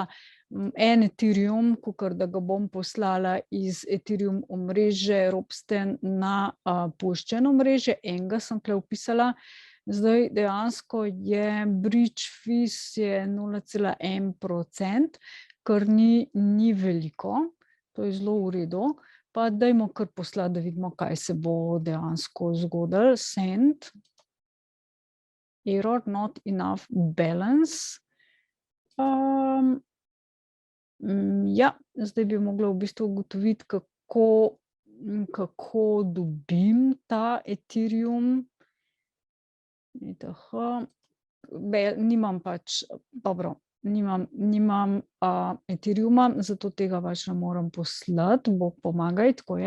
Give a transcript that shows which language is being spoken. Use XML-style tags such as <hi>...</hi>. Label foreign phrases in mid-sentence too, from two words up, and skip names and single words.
<sl>En Ethereum, kakor da ga bom poslala iz Ethereum omrežje Ropsten na pulse chain omrežje, enega sem tule vpisala. Zdaj dejansko je</sl> <en>bridge fees</en> <sl>je 0,1%, kar ni veliko, to je zelo v redu. Pa dajmo kar poslati, da vidimo, kaj se bo dejansko zgodilo. Send.</sl> <en>Error, not enough balance.</en> <sl>Ja, zdaj bi mogla v bistvu ugotoviti, kako dobim ta Ethereum. Nimam pač, dobro, nimam Ethereuma, zato tega pač ne morem poslati, bog pomagaj, tako je.</sl>